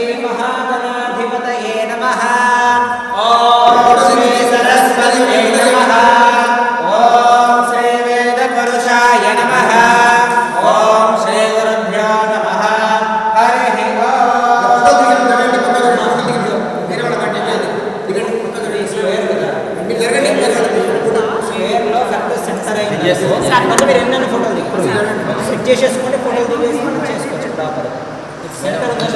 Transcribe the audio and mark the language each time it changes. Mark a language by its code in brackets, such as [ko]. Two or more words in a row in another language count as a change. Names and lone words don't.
[sa] महागणाधिपतये नमः ओम श्री सरस्वती नमः ओम श्री वेदपुरुषाय नमः ओम श्री गुरुभ्यो नमः हरि [te] మీరు ఎన్నైనా ఫోటోలు దిగుతారు సెట్ చేసేసుకుంటే ఫోటోలు దిగేసి మనం చేసుకోవచ్చు [en] proper center